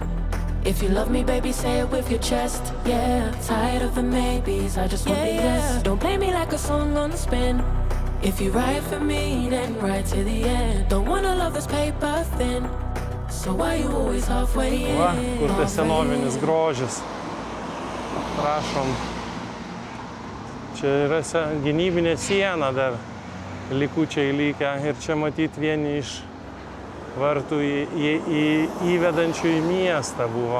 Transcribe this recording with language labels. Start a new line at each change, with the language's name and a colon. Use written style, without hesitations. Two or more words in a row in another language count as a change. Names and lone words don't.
English: If you love me, baby, say it with your chest. Yeah, tired of the maybes, I just want the yes. Don't play me like a song on spin. If you ride for me, then ride to the end. Don't wanna love this paper thin. So why you always halfway in?
Lithuanian: Va, kur tai senovinis grožis. Prašom. Čia yra gynybinė siena dar likučiai likę ir čia matyti vieni iš vartų įvedančių į miestą buvo.